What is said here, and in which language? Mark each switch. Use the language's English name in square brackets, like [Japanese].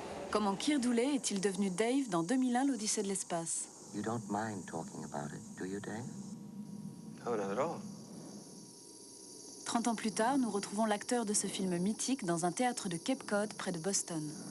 [French] Comment Keir Dullea est-il devenu Dave dans 2001, l'Odyssée de l'espace? [English] You don't mind talking about it, do you, Dave? No, not at all. [French] 30 ans plus tard, nous retrouvons l'acteur de ce film mythique dans un théâtre de Cape Cod, près de Boston.